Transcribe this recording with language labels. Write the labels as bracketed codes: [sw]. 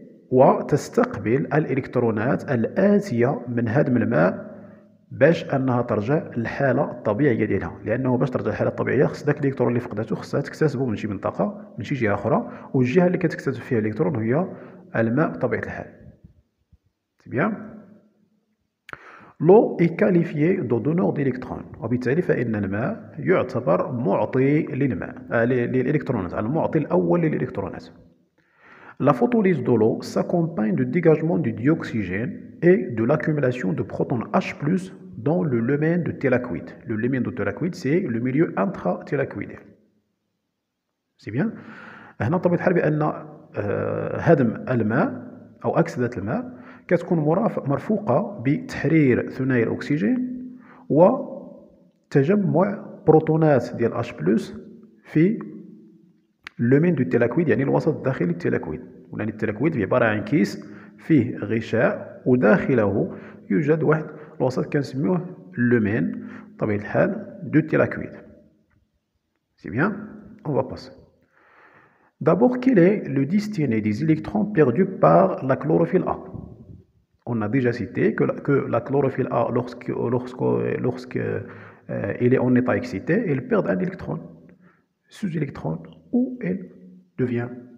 [ar] وتستقبل الإلكترونات الآتية من هدم الماء باش أنها ترجع للحالة الطبيعية ديالها، لأنه باش ترجع للحالة الطبيعية خص داك الإلكترون اللي فقدته خصها تكتسبه من شي منطقة، من شي جهة أخرى، والجهة اللي كتكتسب فيها الإلكترون هي الماء بطبيعة الحال. [fr] bien. L'eau est qualifiée de donneur d'électrons، [ar] وبالتالي فإن الماء يعتبر معطي للإلكترونات، المعطي الأول للإلكترونات. [fr] La photolyse de l'eau s'accompagne du dégagement du dioxygène et de l'accumulation de protons H+ dans le lumen de thylakoïde. Le lumen de thylakoïde, c'est le milieu intrathylakoïdal. C'est bien. [ar] هنا طبيعة الحال بأن هدم الماء أو أكسدة الماء كتكون مرفوقة بتحرير ثنائي الأكسجين وتجمع بروتونات ديال H+ في [fr] اللومين دو تيلاكويد، [ar] يعني الوسط الداخلي للتيلاكويد. يعني التيلاكويد عبارة عن كيس فيه غشاء وداخله يوجد واحد الوسط كنسميوه اللومين بطبيعة الحال دو تيلاكويد. [fr] C'est bien. On va passer. D'abord, quel est le destiné des électrons perdus par la chlorophylle A? On a déjà cité que la chlorophylle A, lorsque elle est en état excité, elle perd un électron, sous-électron, où elle devient.